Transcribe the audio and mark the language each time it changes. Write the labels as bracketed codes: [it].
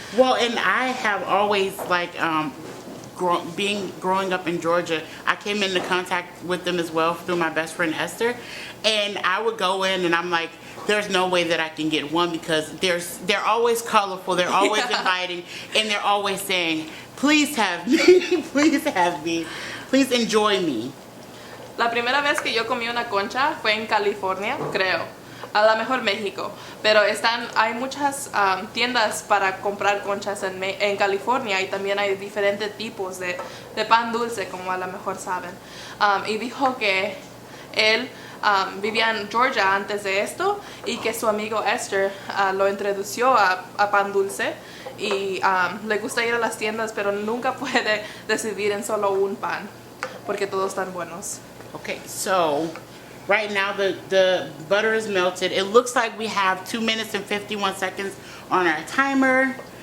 [en] Well, and I have always like growing up in Georgia, I came into contact with them as well through my best friend Esther, and I would go in and I'm like, there's no way that I can get one because they're always colorful, they're always inviting, and they're always saying, please have me, please have me, please enjoy me. [es] La primera vez que yo comí una concha fue en California, creo. A lo mejor México, pero hay muchas tiendas para comprar conchas en California y también hay diferentes tipos de pan dulce, como a lo mejor saben. Y dijo que él vivía en Georgia antes de esto y que su amigo Esther lo introdució a pan dulce y le gusta ir a las tiendas, pero nunca puede decidir en solo un pan porque todos están buenos. [en] Okay, so right now the butter is melted. It looks like we have 2 minutes and 51 seconds on our timer.